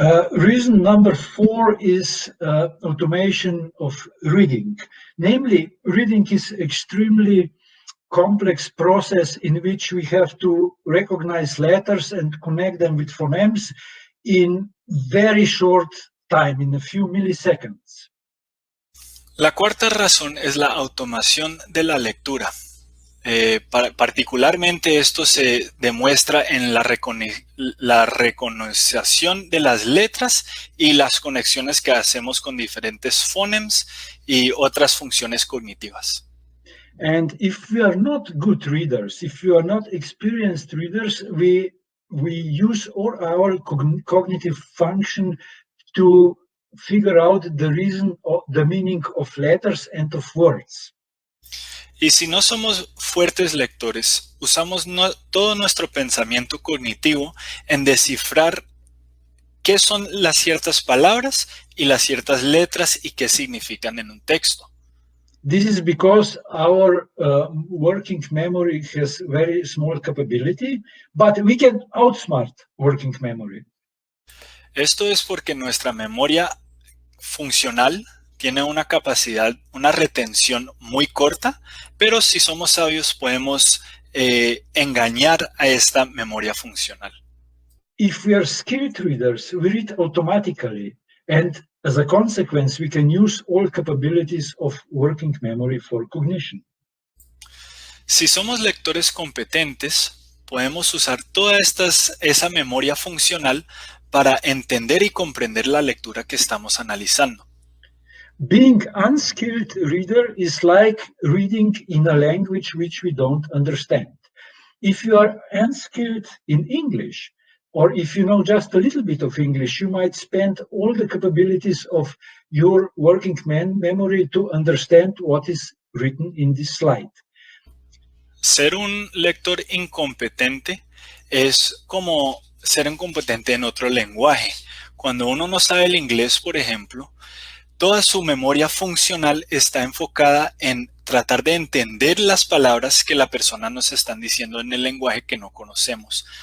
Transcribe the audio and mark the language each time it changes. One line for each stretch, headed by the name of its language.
English: Reason number 4 is automation of reading. Namely, reading is extremely complex process in which we have to recognize letters and connect them with phonemes in very short time, in a few milliseconds.
Spanish: La cuarta razón es la automación de la lectura. Particularmente esto se demuestra en la reconocición de las letras y las conexiones que hacemos con diferentes phonemes y otras funciones cognitivas.
English: And if we are not good readers, if we are not experienced readers, we use all our cognitive function to figure out the reason or the meaning of letters and of words.
Spanish: Y si no somos fuertes lectores, usamos todo nuestro pensamiento cognitivo en descifrar qué son las ciertas palabras y las ciertas letras y qué significan en un texto.
English: This is because our working memory has very small capability, but we can outsmart working memory.
Spanish: Esto es porque nuestra memoria funcional tiene una capacidad, una retención muy corta, pero si somos sabios podemos engañar a esta memoria funcional.
English: If we are skilled readers, we read automatically, and as a consequence, we can use all capabilities of working memory for cognition.
Spanish: Si somos lectores competentes, podemos usar toda esa memoria funcional para entender y comprender la lectura que estamos analizando.
English: Being unskilled reader is like reading in a language which we don't understand. If you are unskilled in English, or if you know just a little bit of English, you might spend all the capabilities of your working memory to understand what is written in this slide.
Spanish: Ser un lector incompetente es como ser incompetente en otro lenguaje. Cuando uno no sabe el inglés, por ejemplo, toda su memoria funcional está enfocada en tratar de entender las palabras que la persona nos está diciendo en el lenguaje que no conocemos.